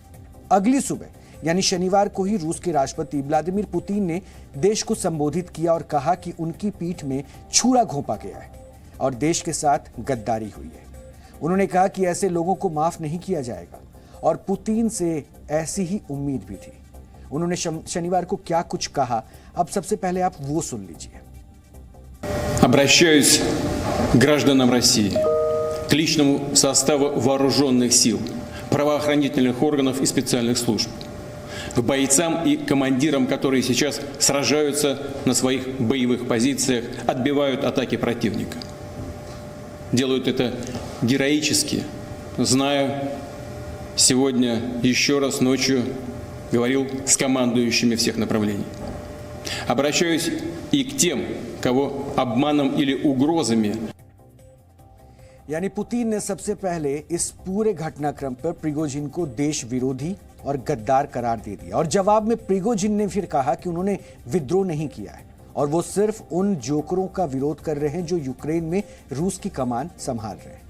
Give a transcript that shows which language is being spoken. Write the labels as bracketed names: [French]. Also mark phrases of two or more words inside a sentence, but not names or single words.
[Hindi] अगली सुबह यानी शनिवार को ही रूस के राष्ट्रपति व्लादिमीर पुतिन ने देश को संबोधित किया और कहा कि उनकी पीठ में छुरा घोंपा गया है और देश के साथ गद्दारी हुई है। उन्होंने कहा कि ऐसे लोगों को माफ नहीं किया जाएगा और पुतिन से ऐसी ही उम्मीद भी थी। उन्होंने शनिवार को क्या कुछ कहा, अब सबसे पहले आप वो सुन लीजिए। [Russian] Обращаюсь к гражданам России, к личному составу вооруженных сил, правоохранительных органов и специальных служб, к бойцам и командирам, которые сейчас сражаются на своих боевых позициях, отбивают атаки противника. Делают это героически. Знаю, сегодня еще раз ночью говорил с командующими всех направлений. Обращаюсь и к тем, кого обманом или угрозами. [Hindi] यानी पुतिन ने सबसे पहले इस पूरे घटनाक्रम पर प्रिगोजिन को देश विरोधी और गद्दार करार दे दिया और जवाब में प्रिगोजिन ने फिर कहा कि उन्होंने विद्रोह नहीं किया है और वो सिर्फ उन जोकरों का विरोध कर रहे हैं जो यूक्रेन में रूस की कमान संभाल रहे हैं।